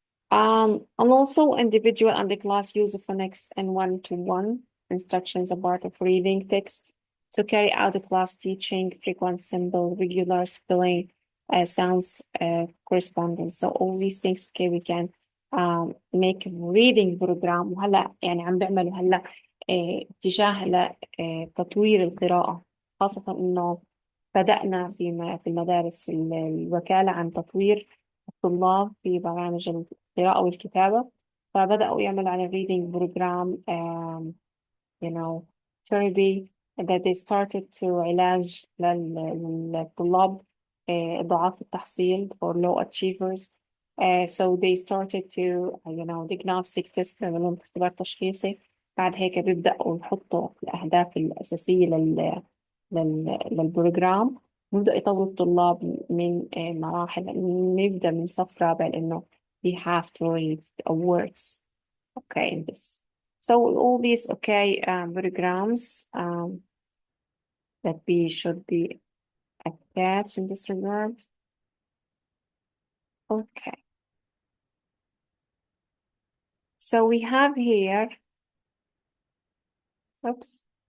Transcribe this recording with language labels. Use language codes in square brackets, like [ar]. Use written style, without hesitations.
[en] And also individual and the class use of phonics and one-to-one instructions are part of reading text to carry out the class teaching, frequent, simple, regular spelling, sounds, correspondence. So all these things we can make reading program. [ar] وهلا يعني عم بيعملوا هلا اتجاه لتطوير القراءة، خاصة إنه بدأنا في المدارس الوكالة عن تطوير الطلاب في برامج القراءة والكتابة، فبدأوا يعملوا على [en] reading program you know therapy that they started to [ar] علاج للطلاب ضعاف التحصيل [en] for low achievers. So they started to diagnostic test [ar] لهم اختبار تشخيصي. بعد هيك بيبدأوا يحطوا الأهداف الأساسية للبروجرام، بيبدأ يطور الطلاب من مراحل، نبدأ من صف رابع لأنه [en] we have to read words in this. So all these programs that we should be attached in this regard. Okay. So we have here, oops.